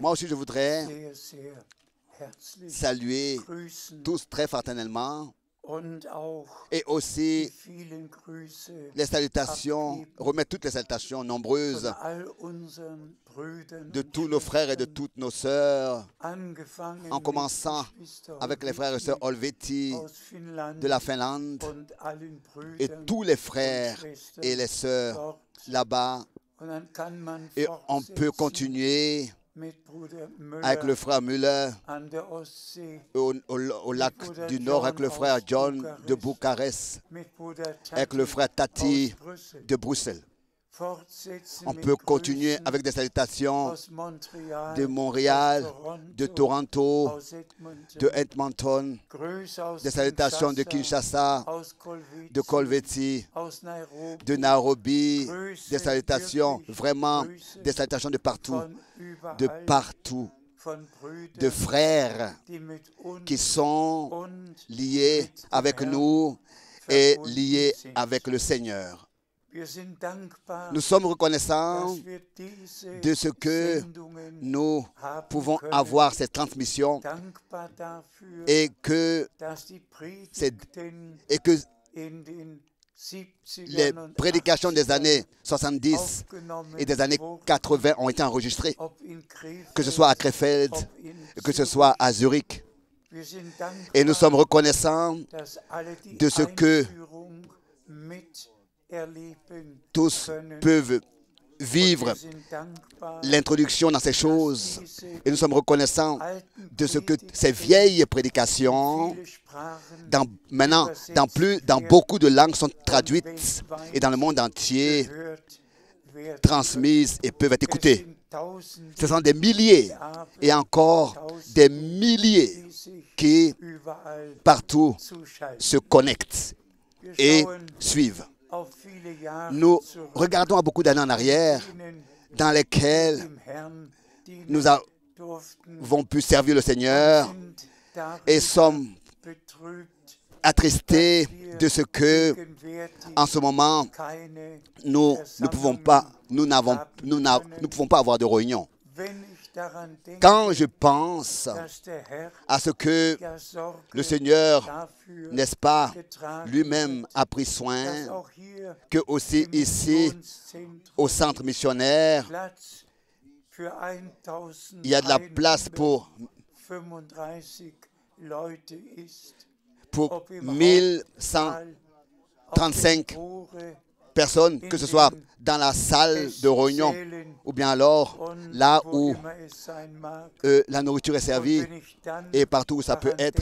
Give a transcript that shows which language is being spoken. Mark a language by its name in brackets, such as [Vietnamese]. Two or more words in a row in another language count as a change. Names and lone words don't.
[French] Moi aussi, je voudrais [German] sehr, sehr herzlich [French] saluer [German] grüßen [French] tous très fraternellement [German] und auch [French] et [German] die [French] aussi [German] vielen Grüße [French] les salutations, remettre toutes les salutations nombreuses [German] von all unseren Brüdern [French] de [German] und [French] tous nos frères et de [German] Schwestern, [French] toutes nos sœurs, [German] angefangen [French] en commençant [German] mit Geschwister [French] avec les frères et sœurs Olveti [German] aus Finnland [French] de la Finlande [German] und allen [French] et [German] Brüdern [French] tous les [German] und [French] frères [German] Schwestern [French] et les sœurs [German] dort. [French] là-bas. [German] Und dann kann man [French] Et on peut [German] fortsetzen [French] continuer [German] mit Bruder [French] avec le Müller frère Müller [German] an der Ostsee, [French] au lac du Nord, avec le frère John de Bucarest, [German] mit Bruder [French] avec le Tati frère Tati [German] aus Brüssel. [French] de Bruxelles. [German] Fortsetzen [French] On [German] mit [French] peut continuer [German] Grüßen [French] avec des salutations [German] aus Montreal, [French] de Montréal, [German] aus [French] de Toronto, [German] aus Edmonton, [French] de Edmonton, [German] Grüße aus [French] des salutations de Kinshasa, [German] aus Kolwezi, [French] de Colveti, [German] aus Nairobi, [French] de Nairobi, [German] Grüße, [French] des salutations, [German] wirklich [French] vraiment [German] Grüße [French] des salutations de partout, [German] von [French] de [German] überall, [French] partout, [German] von Brüdern, [French] de frères [German] die mit uns [French] qui sont [German] und [French] liés [German] mit dem [French] avec [German] Herrn [French] nous et [German] verbunden [French] liés [German] sind. [French] avec le Seigneur. [German] Wir sind dankbar, [French] Nous sommes reconnaissants [German] dass wir diese [French] de ce que [German] Sendungen [French] nous [German] haben [French] pouvons [German] können. [French] avoir cette transmission [German] Dankbar dafür, [French] et que, [German] dass die Predigten in den 70ern [French] les [German] und [French] prédications des [German] 80ern [French] années 70 [German] aufgenommen [French] et des années [German] wurden, [French] 80 ont été enregistrées, [German] ob in Krefeld, [French] que ce soit à Krefeld, [German] ob in [French] que ce soit à Zurich. [German] Wir sind dankbar, [French] Et nous sommes reconnaissants [German] dass alle die [French] de ce que [German] Einführung miterleben [French] tous [German] können. [French] peuvent [German] Und [French] vivre [German] wir sind dankbar, [French] l'introduction dans ces choses. [German] dass diese [French] Et nous sommes reconnaissants [German] alten [French] de ce que [German] Predigten [French] ces vieilles prédications, [German] viele Sprachen [French] maintenant, dans beaucoup de langues, sont traduites et dans le monde entier, [German] gehört werden. [French] transmises et peuvent être [German] Es [French] écoutées. [German] sind Tausende, [French] Ce sont des milliers et encore des milliers [German] die sich [French] qui, [German] überall [French] partout, [German] zuschalten. [French] se connectent [German] Wir [French] et [German] schauen [French] suivent. [German] auf viele Jahre [French] Nous [German] zurück, [French] regardons à beaucoup d'années en arrière [German] denen [French] dans lesquelles [German] dem Herrn dienen [French] nous [German] durften, [French] avons pu servir le Seigneur [German] sind darüber [French] et sommes [German] betrübt, [French] attristés de ce que, [German] gegenwärtig [French] en ce moment, [German] keine [French] nous ne pouvons pas avoir de réunion. [German] Wenn ich daran denke, [French] Quand je pense [German] dass der Herr [French] à ce que [German] ja Sorge [French] le Seigneur, [German] dafür [French] n'est-ce pas, [German] getragen [French] lui-même [German] hat, [French] a pris [German] dass [French] soin, [German] auch hier [French] que aussi [German] im [French] ici, [German] Missionszentrum [French] au centre missionnaire, [German] Platz für [French] il y a de la place pour [German] 1135 Leute ist, [French] 1135 personnes, que ce soit dans la salle de réunion ou bien alors là où la nourriture est servie et partout où ça peut être.